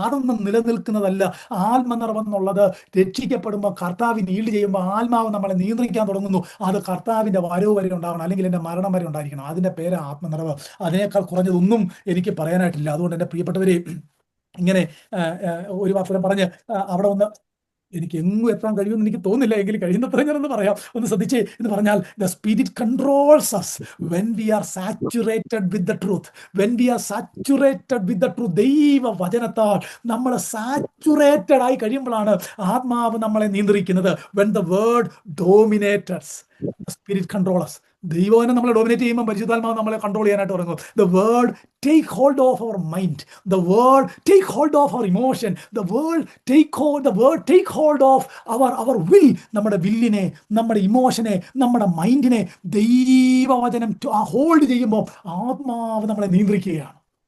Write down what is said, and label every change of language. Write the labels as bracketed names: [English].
[Malayalam] അതൊന്നും നിലനിൽക്കുന്നതല്ല. ആത്മനിറവെന്നുള്ളത് രക്ഷിക്കപ്പെടുമ്പോൾ, കർത്താവിന് ഈൽഡ് ചെയ്യുമ്പോൾ ആത്മാവ് നമ്മളെ നിയന്ത്രിക്കാൻ തുടങ്ങുന്നു. അത് കർത്താവിന്റെ വരവ് വരെ ഉണ്ടാകണം, അല്ലെങ്കിൽ എൻ്റെ മരണം വരെ ഉണ്ടായിരിക്കണം. അതിൻ്റെ പേര് ആത്മനിറവ്. അതിനേക്കാൾ കുറഞ്ഞതൊന്നും എനിക്ക് പറയാനായിട്ടില്ല. അതുകൊണ്ട് എൻ്റെ പ്രിയപ്പെട്ടവരെ, ഇങ്ങനെ ഒരു വാർത്ത പറഞ്ഞ് അവിടെ ഒന്ന് എനിക്ക് എങ്ങും എത്താൻ കഴിയുമെന്ന് എനിക്ക് തോന്നുന്നില്ല, എങ്കിലും കഴിയുന്നത്ര ഞാനൊന്ന് പറയാം. ഒന്ന് ശ്രദ്ധിച്ചേ. എന്ന് പറഞ്ഞാൽ [English] The spirit controls us when we are saturated with the truth. when we are saturated with the truth. [Malayalam] ദൈവ വചനത്താൽ നമ്മൾ സാച്ചുറേറ്റഡ് ആയി കഴിയുമ്പോഴാണ് ആത്മാവ് നമ്മളെ നിയന്ത്രിക്കുന്നത്. [English] when the word dominates us, the spirit controls us. [Malayalam] ദൈവവചനം നമ്മളെ ഡോമിനേറ്റ് ചെയ്യുമ്പോൾ പരിശുദ്ധാത്മാവ് നമ്മളെ കൺട്രോൾ ചെയ്യാനായിട്ട് തുടങ്ങും. [English] The word take hold of our mind. The word take hold of our emotion. The word take hold of our will. [Malayalam] നമ്മുടെ വില്ലിനെ, നമ്മുടെ ഇമോഷനെ, നമ്മുടെ മൈൻഡിനെ ദൈവവചനം ഹോൾഡ് ചെയ്യുമ്പോൾ ആത്മാവ് നമ്മളെ നിയന്ത്രിക്കുകയാണ്.